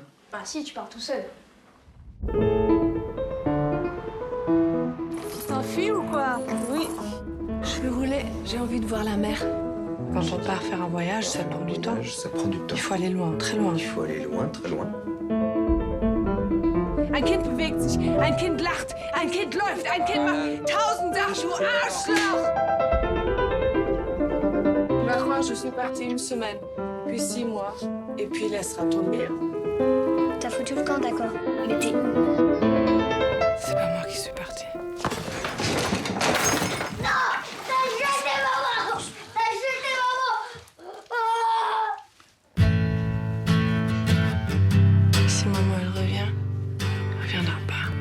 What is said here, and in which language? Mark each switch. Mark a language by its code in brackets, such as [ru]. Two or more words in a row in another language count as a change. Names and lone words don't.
[fr] Bah si, tu pars tout seul. Tu t'enfuis ou quoi? Oui. Je voulais. J'ai envie de voir la mer. Quand on part faire un voyage, ça prend du temps. Ça prend du temps. Il faut aller loin, très loin. Il faut aller loin, très loin. [de] Ein Kind bewegt sich, ein Kind lacht, ein Kind läuft, ein Kind macht 1000 Sachen, du Arschloch! [fr] Tu vas croire, je suis partie une semaine, puis 6 mois, et puis laissera tomber. T'as foutu le camp, d'accord. Mais t'es... C'est pas moi qui suis partie. Si maman elle revient, elle reviendra pas.